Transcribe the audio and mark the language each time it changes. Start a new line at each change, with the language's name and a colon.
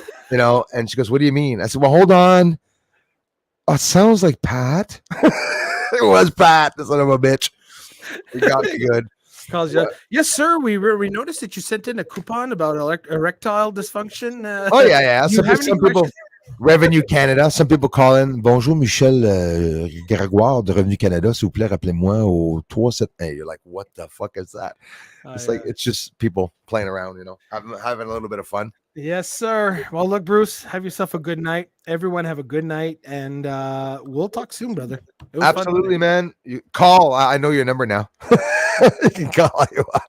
English: And she goes, what do you mean? I said, well, hold on. Oh, it sounds like Pat. It was Pat, the son of a bitch. He got me good. Yes, sir. We noticed that you sent in a coupon about erectile dysfunction. Oh yeah. Some people, Revenue Canada. Some people call in.
French: Bonjour, Michel Grégoire de Revenu Canada. S'il vous plaît, rappelez-moi au 378.
English: You're like, what the fuck is that? It's like it's just people playing around, you know, having a little bit of fun. Yes, sir. Well, look, Bruce, have yourself a good night. Everyone have a good night, and we'll talk soon, brother. Absolutely, man. You call. I know your number now. You can call you.